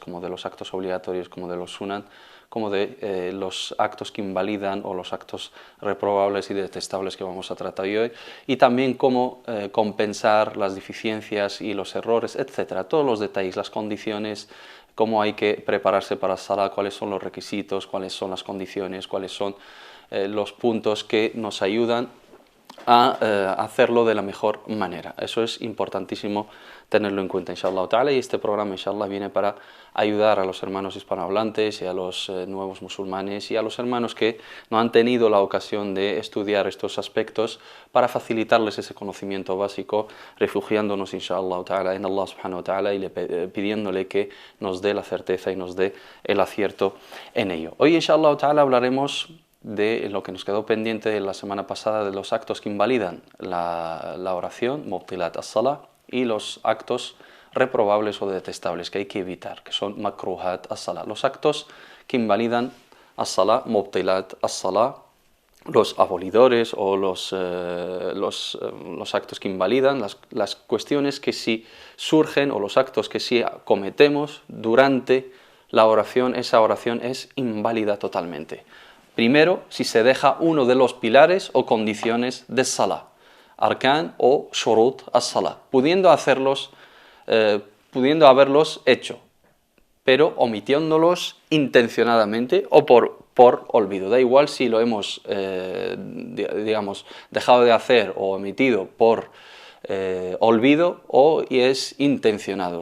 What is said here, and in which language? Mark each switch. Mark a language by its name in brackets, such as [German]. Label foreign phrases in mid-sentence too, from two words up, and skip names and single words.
[Spanish] como de los actos obligatorios, como de los sunan, como de los actos que invalidan o los actos reprobables y detestables que vamos a tratar hoy, y también cómo compensar las deficiencias y los errores, etcétera, todos los detalles, las condiciones, cómo hay que prepararse para el salah, cuáles son los requisitos, cuáles son las condiciones, cuáles son los puntos que nos ayudan a hacerlo de la mejor manera. Eso es importantísimo tenerlo en cuenta, [Arabic] إن شاء الله تعالى, [Spanish] y este programa, inshallah, viene para ayudar a los hermanos hispanohablantes y a los nuevos musulmanes y a los hermanos que no han tenido la ocasión de estudiar estos aspectos, para facilitarles ese conocimiento básico, refugiándonos, [Arabic] إن شاء الله تعالى, [Spanish] en [Arabic] الله سبحانه وتعالى [Spanish] y pidiéndole que nos dé la certeza y nos dé el acierto en ello. Hoy, [Arabic] إن شاء الله تعالى, [Spanish] hablaremos de lo que nos quedó pendiente de la semana pasada, de los actos que invalidan la oración, [Arabic] مبطلات الصلاة, [Spanish] y los actos reprobables o detestables que hay que evitar, que son [Arabic] مكروهات الصلاة. [Spanish] Los actos que invalidan as-salah, [Arabic] مبطلات الصلاة, [Spanish] los abolidores o los actos que invalidan, las cuestiones que si surgen o los actos que si cometemos durante la oración, esa oración es inválida totalmente. Primero, si se deja uno de los pilares o condiciones de salah, arkan o [Arabic] شروط الصلاة, [Spanish] pudiendo haberlos hecho, pero omitiéndolos intencionadamente o por olvido. Da igual si lo hemos, dejado de hacer o omitido por olvido o es intencionado.